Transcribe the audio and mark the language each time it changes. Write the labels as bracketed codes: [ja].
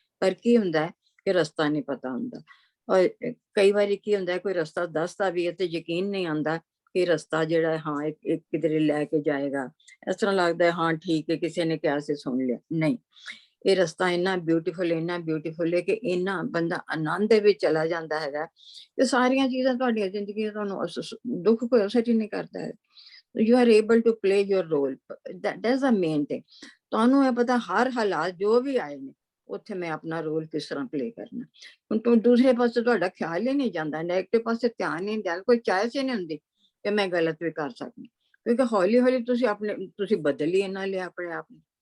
[pa] ਪਰ ਕੀ ਹੁੰਦਾ ਕਿ ਰਸਤਾ ਨਹੀਂ ਪਤਾ ਹੁੰਦਾ, ਔਰ ਕਈ ਵਾਰੀ ਕੀ ਹੁੰਦਾ ਕੋਈ ਰਸਤਾ ਦੱਸਦਾ ਵੀ ਹੈ ਤੇ ਯਕੀਨ ਨਹੀਂ ਆਉਂਦਾ ਕਿ ਰਸਤਾ ਜਿਹੜਾ ਹਾਂ ਇੱਕ ਕਿਧਰੇ ਲੈ ਕੇ ਜਾਏਗਾ। ਇਸ ਤਰ੍ਹਾਂ ਲੱਗਦਾ ਹਾਂ ਠੀਕ ਹੈ ਕਿਸੇ ਨੇ ਕਿਹਾ ਸੀ ਸੁਣ ਲਿਆ, ਨਹੀਂ, ਇਹ ਰਸਤਾ ਇੰਨਾ ਬਿਊਟੀਫੁਲ ਹੈ ਕਿ ਇੰਨਾ ਬੰਦਾ ਆਨੰਦ ਦੇ ਵਿੱਚ ਚਲਾ ਜਾਂਦਾ ਹੈਗਾ ਤੇ ਸਾਰੀਆਂ ਚੀਜ਼ਾਂ ਤੁਹਾਡੀਆਂ ਜ਼ਿੰਦਗੀ ਤੁਹਾਨੂੰ ਦੁੱਖ ਕੋਈ ਅਸਰ ਹੀ ਨਹੀਂ ਕਰਦਾ ਹੈ। [en] You are able to play your role. That's the main thing. [pa] ਤੁਹਾਨੂੰ ਇਹ ਪਤਾ ਹਰ ਹਾਲਾਤ ਜੋ ਵੀ ਆਏ ਨੇ ਉੱਥੇ ਮੈਂ ਆਪਣਾ ਰੋਲ ਕਿਸ ਤਰ੍ਹਾਂ ਪਲੇ ਕਰਨਾ। ਹੁਣ ਦੂਸਰੇ ਪਾਸੇ ਤੁਹਾਡਾ ਖਿਆਲ ਹੀ ਨਹੀਂ ਜਾਂਦਾ, ਨੈਗੇਟਿਵ ਪਾਸੇ ਧਿਆਨ ਨਹੀਂ ਜਾਂਦਾ, ਕੋਈ ਚਾਇਸ ਹੀ ਨਹੀਂ ਹੁੰਦੀ ਕਿ ਮੈਂ ਗਲਤ ਵੀ ਕਰ ਸਕਦੀ, ਕਿਉਂਕਿ ਹੌਲੀ ਹੌਲੀ ਤੁਸੀਂ ਬਦਲ ਹੀ ਇਹਨਾਂ ਲਿਆ ਆਪਣੇ ਆਪ ਨੂੰ।